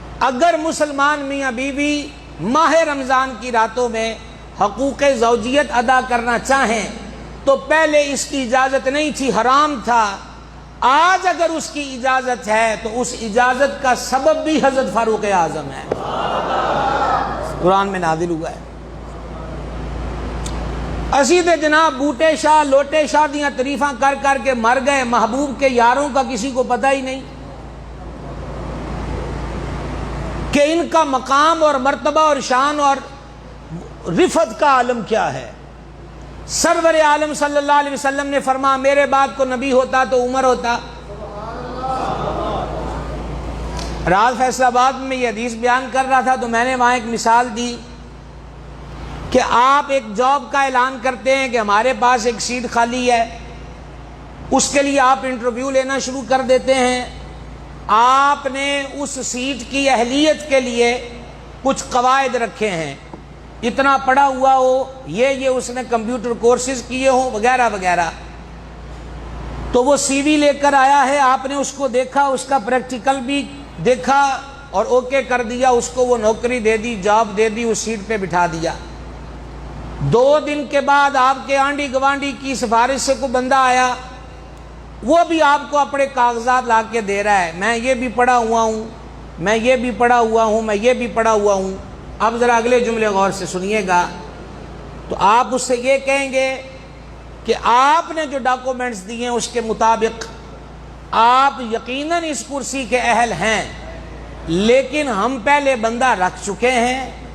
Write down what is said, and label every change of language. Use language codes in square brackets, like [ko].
[ur] اگر مسلمان میاں بیوی ماہ رمضان کی راتوں میں حقوق زوجیت ادا کرنا چاہیں تو پہلے اس کی اجازت نہیں تھی, حرام تھا. آج اگر اس کی اجازت ہے تو اس اجازت کا سبب بھی حضرت فاروق اعظم ہے. قرآن میں نازل ہوا ہے. [pa] اسی تے جناب بوٹے شاہ لوٹے شاہ دیاں تعریفاں کر کر کے مر گئے. [ur] محبوب کے یاروں کا کسی کو پتہ ہی نہیں کہ ان کا مقام اور مرتبہ اور شان اور رفعت کا عالم کیا ہے. سرور عالم صلی اللہ علیہ وسلم نے فرمایا میرے بعد کو نبی ہوتا تو عمر ہوتا. رات فیصل آباد میں یہ حدیث بیان کر رہا تھا تو میں نے وہاں ایک مثال دی کہ آپ ایک جاب کا اعلان کرتے ہیں کہ ہمارے پاس ایک سیٹ خالی ہے. اس کے لیے آپ انٹرویو لینا شروع کر دیتے ہیں. آپ نے اس سیٹ کی اہلیت کے لیے کچھ قواعد رکھے ہیں. اتنا پڑھا ہوا ہو, یہ اس نے کمپیوٹر کورسز کیے ہوں وغیرہ وغیرہ. تو وہ سی وی لے کر آیا ہے. آپ نے اس کو دیکھا, اس کا پریکٹیکل بھی دیکھا اور اوکے کر دیا. اس کو وہ نوکری دے دی, جاب دے دی, اس سیٹ پہ بٹھا دیا. 2 دن کے بعد آپ کے آنڈی گوانڈی کی سفارش سے کوئی بندہ آیا. وہ بھی آپ کو اپنے کاغذات لا کے دے رہا ہے. میں یہ بھی پڑھا ہوا ہوں, میں یہ بھی پڑھا ہوا ہوں, میں یہ بھی پڑھا ہوا ہوں. اب ذرا اگلے جملے غور سے سنیے گا. تو آپ اس سے یہ کہیں گے کہ آپ نے جو ڈاکومنٹس دیے ہیں اس کے مطابق آپ یقیناً اس کرسی کے اہل ہیں, لیکن ہم پہلے بندہ رکھ چکے ہیں.